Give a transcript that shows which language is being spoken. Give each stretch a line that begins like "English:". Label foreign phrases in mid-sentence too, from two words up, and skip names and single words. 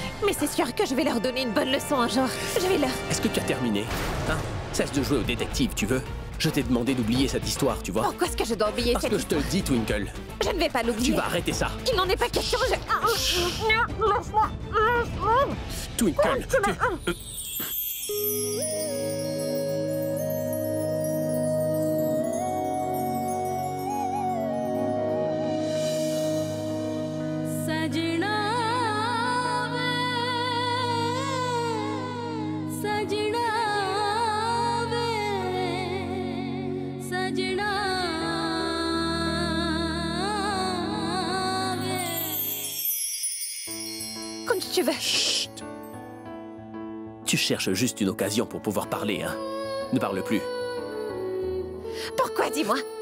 French: Mais c'est sûr que je vais leur donner une bonne leçon un jour. Je vais leur... Est-ce que tu as terminé? Hein? Cesse de jouer au détective, tu veux? Je t'ai demandé d'oublier cette histoire, tu vois? Pourquoi est-ce que je dois oublier Parce cette que je te le dis, Twinkle. Je ne vais pas l'oublier. Tu vas arrêter ça. Il n'en est pas question, Twinkle,
Hindi: सजना वे सजना वे सजना वे
French: Kunj, tu veux... Chut. Tu cherches juste une occasion pour pouvoir parler, hein? Ne parle plus. Pourquoi, dis-moi?